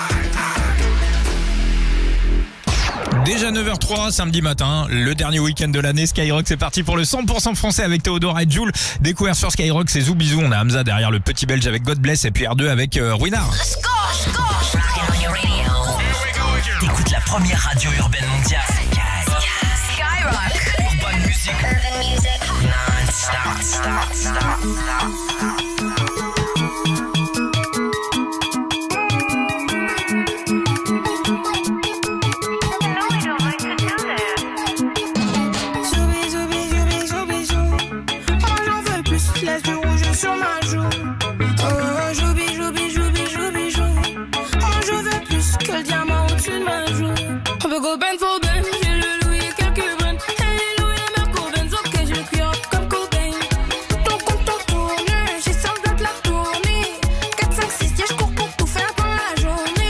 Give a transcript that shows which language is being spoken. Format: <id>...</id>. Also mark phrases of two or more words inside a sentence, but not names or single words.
<fr>Déjà 9h03, samedi matin, le dernier week-end de l'année, Skyrock, c'est parti pour le 100% français avec Théodora et Jules. Découvert sur Skyrock, c'est Zoubizou, on a Hamza derrière le petit belge avec God Bless et puis R2 avec Ruinard. T'écoutes la première radio urbaine mondiale. Skyrock.</fr> <en>Urban music. Urban music.</en> <fr>Non-stop. Laisse du rouge sur ma joue. Oh, joubi, joubi, joubi, joubi, jou. Oh, je veux plus que le diamant au-dessus de ma joue. On peut go ben for ben, j'ai le louis et quelques bennes. Hey, Louis et Merco Benz, ok, j'ai le cuir comme Cobain. Ton compte en tourne, j'ai 100 de la tournée. 4, 5, 6, yeah, je cours pour tout faire dans la journée.</fr>